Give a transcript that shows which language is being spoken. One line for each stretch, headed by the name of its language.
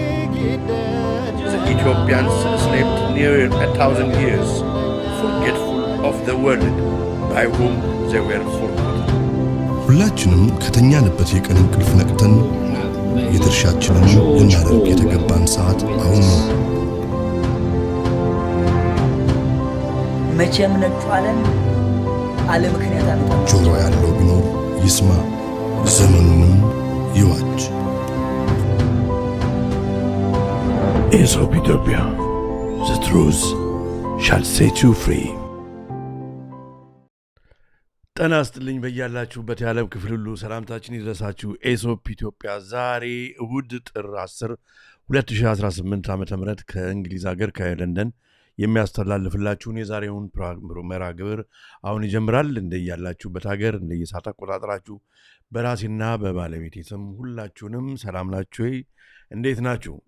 English: The Ethiopians slept near 1,000 years, forgetful of the world by whom they were forgotten.
Amharic: ሁላችንም ከተኛንበት የቀን እንቅልፍ ነቅተን የድርሻችንን ልናደርግ የተገባን ሰዓት አሁን ነው። መቼም ነጩ ዓለም አለ ምክንያት አመጣ። ጆሮ ያለው ቢኖር ይስማ፣ ዘመኑንም ይዋጅ።
English: Aesop Ethiopia, the truth shall set you free.
Amharic: ጤና ይስጥልኝ በያላችሁበት የዓለም ክፍል ሁሉ ሰላምታችን ይድረሳችሁ። ኤሶፕ ኢትዮጵያ ዛሬ እሁድ ጥር 10 2018 ዓ.ም ከእንግሊዝ ሀገር ከለንደን የሚያስተላልፍላችሁን የዛሬውን መርሃ ግብር አሁን ይጀምራል። እንደያላችሁበት ሀገር እንደየሰዓት አቆጣጠራችሁ በራሴና በባለቤቴ ስም ሁላችሁንም ሰላም ናችሁ? እንዴት ናችሁ?